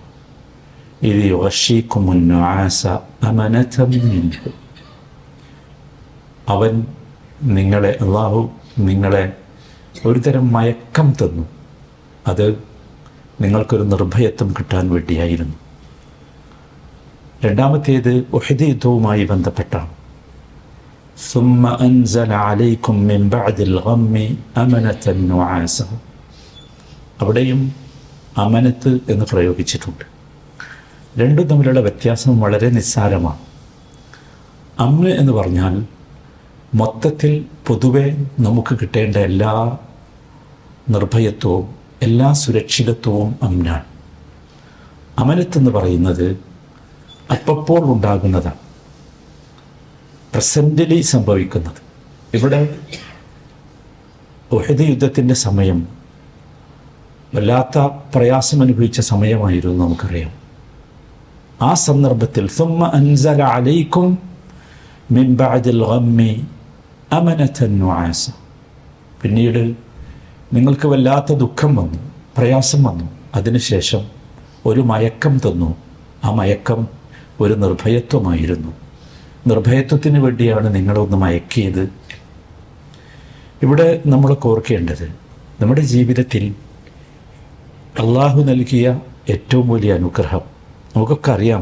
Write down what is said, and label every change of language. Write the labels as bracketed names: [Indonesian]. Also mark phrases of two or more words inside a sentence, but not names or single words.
[Arabic] ഇത് يغشيكم النعاس أمنة منه. [Malayalam] അവൻ നിങ്ങളെ അള്ളാഹു നിങ്ങളെ ഒരു തരം മയക്കം തന്നു. അത് നിങ്ങൾക്കൊരു നിർഭയത്വം കിട്ടാൻ വേണ്ടിയായിരുന്നു. രണ്ടാമത്തേത് ഉഹദ് യുദ്ധവുമായി ബന്ധപ്പെട്ടാണ്. [Arabic] ثم أنزل عليكم من بعد الغم أمنة نعاسا. [Malayalam] അവിടെയും അമനത്ത് എന്ന് പ്രയോഗിച്ചിട്ടുണ്ട്. രണ്ടും തമ്മിലുള്ള വ്യത്യാസം വളരെ നിസ്സാരമാണ്. അമ്ന് എന്ന് പറഞ്ഞാൽ മൊത്തത്തിൽ പൊതുവെ നമുക്ക് കിട്ടേണ്ട എല്ലാ നിർഭയത്വവും എല്ലാ സുരക്ഷിതത്വവും അമ്നാണ്. അമനത്തെന്ന് പറയുന്നത് അപ്പോൾ ഉണ്ടാകുന്നതാണ്, പ്രസൻ്റലി സംഭവിക്കുന്നത്. ഇവിടെ ഉഹദ് യുദ്ധത്തിൻ്റെ സമയം വല്ലാത്ത പ്രയാസം അനുഭവിച്ച സമയമായിരുന്നു, നമുക്കറിയാം. ആ സന്ദർഭത്തിൽ [Arabic] ثم أنزل عليكم من بعد الغم أمنة نعاسا. [Malayalam] പിന്നീട് നിങ്ങൾക്ക് വല്ലാത്ത ദുഃഖം വന്നു, പ്രയാസം വന്നു, അതിനുശേഷം ഒരു മയക്കം തന്നു. ആ മയക്കം ഒരു നിർഭയത്വമായിരുന്നു. നിർഭയത്വത്തിന് വേണ്ടിയാണ് നിങ്ങളൊന്ന് മയക്കിയത്. ഇവിടെ നമ്മൾ ഓർക്കേണ്ടത്, നമ്മുടെ ജീവിതത്തിൽ അള്ളാഹു നൽകിയ ഏറ്റവും വലിയ അനുഗ്രഹം നമുക്കൊക്കെ അറിയാം.